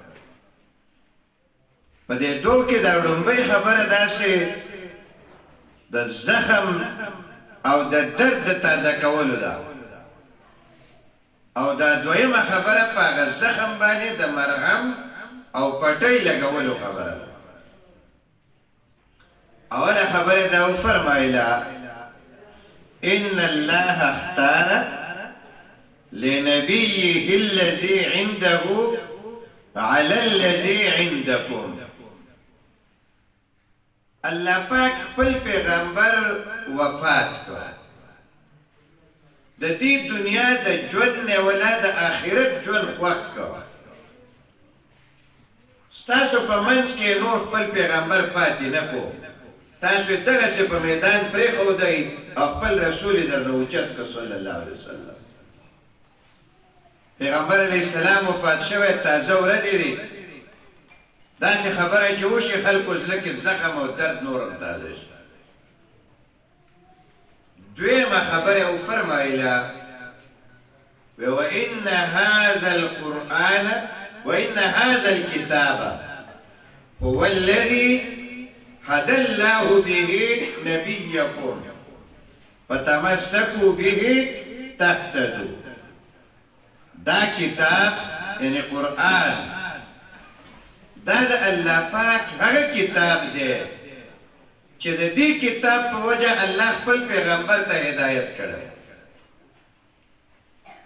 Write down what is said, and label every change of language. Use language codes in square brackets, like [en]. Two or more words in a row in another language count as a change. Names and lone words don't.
[ps] په دې دوه کې دا لومړۍ خبره داسې د زخم او د درد د تازه کولو ده او دا دویمه خبره په هغه زخم باندې د مرهم او پټۍ لګولو خبره ده. اوله خبره دا وفرمایله [ar] ان الله اختار لنبيه الذي عنده على الذي عندكم. [ps] الله پاک خپل پیغمبر وفات کړ، د دې دنیا د ژوند نه ولا د آخرت ژوند خوښ کړ. ستاسو په منځ کې نور خپل پیغمبر پاتې نه کو، تاسو دغسې په میدان پرېښودئ او خپل رسول یې درنه اوچت کړ [ar] صلی الله علیه وسلم. [ps] پیغمبر [ar] علیه السلام [ps] وفات شوی، تازه ورځې دي، داسې خبره چې وشي خلکو زړه کې زخم او درد نور هم تازه شي. دویمه خبره وفرمایله [ar] وإن هذا القرآن وإن هذا الكتاب هو الذي هدى الله به نبيكم فتمسكوا به تهتدوا. [ps] دا کتاب یعنی قرآن دا د الله پاک هغه کتاب دی چې د دې کتاب په وجه الله خپل پیغمبر ته هدایت کړی.